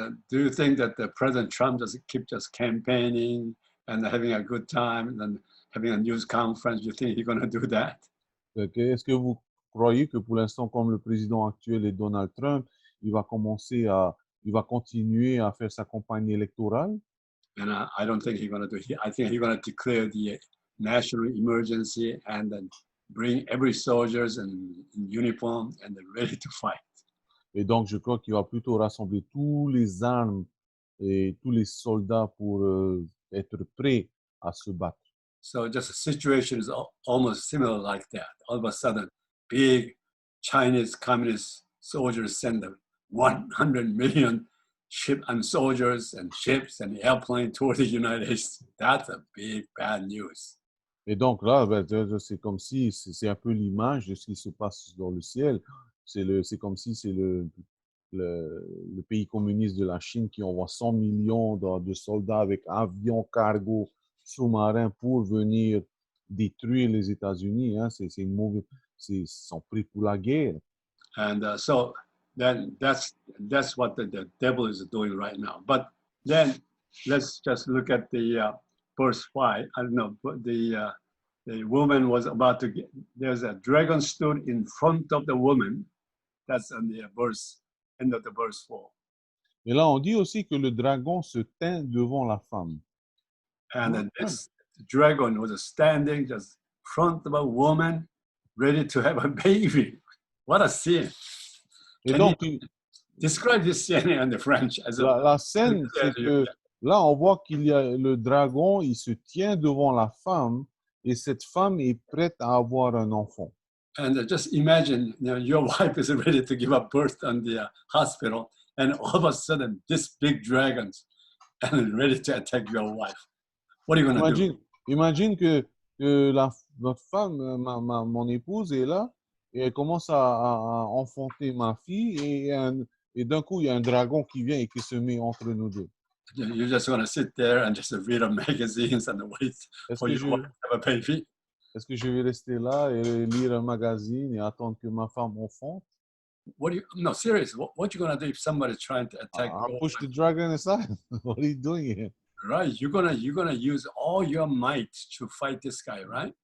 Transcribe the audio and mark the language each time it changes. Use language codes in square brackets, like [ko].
[en] Do you think that President Trump just campaigning and having a good time and having a news conference? You think he's going to do that? [fr] Est-ce que vous croyez que pour l'instant, comme le président actuel est Donald Trump, il va continuer à faire sa campagne électorale? [en] And I don't think he's going to do it. I think he's going to declare the national emergency and then bring every soldiers in uniform and they're ready to fight. [fr] Et donc, je crois qu'il va plutôt rassembler tous les armes et tous les soldats pour être prêts à se battre. [en] So just the situation is almost similar like that. All of a sudden, big Chinese communist soldiers send 100 million ship and soldiers and ships and airplanes toward the United States. That's a big bad news. [fr] Et donc là, c'est comme si c'est un peu l'image de ce qui se passe dans le ciel. C'est comme si c'est le pays communiste de la Chine qui envoie 100 millions de soldats avec avions, cargo, sous-marins pour venir détruire les États-Unis. Hein. Ils sont pris pour la guerre. [en] And so then that's what the devil is doing right now. But then let's just look at the verse 5. I don't know, but the woman was about to get, there's a dragon stood in front of the woman. That's on the end of the verse 4. [fr] Et là, on dit aussi que le dragon se tint devant la femme. [en] And then this dragon was standing just in front of a woman ready to have a baby. What a scene. [fr] Et donc, [en] describe this scene in the French. [fr] La scène, c'est que là, on voit qu'il y a le dragon, il se tient devant la femme et cette femme est prête à avoir un enfant. [en] And just imagine, your wife is ready to give up birth in the hospital, and all of a sudden, this big dragon is ready to attack your wife. What are you going to do? [fr] Imagine que votre femme, mon épouse, est là et elle commence à enfanter ma fille et d'un coup, il y a un dragon qui vient et qui se met entre nous deux. [en] You're just going to sit there and just read the magazines and wait for your wife to have a baby? [fr] Est-ce que je vais rester là et lire un magazine et attendre que ma femme enfante? [en] No, serious. What you gonna do if somebody's trying to attack? I'll push the dragon aside. What are you doing here? Right, you're gonna use all your might to fight this guy, right?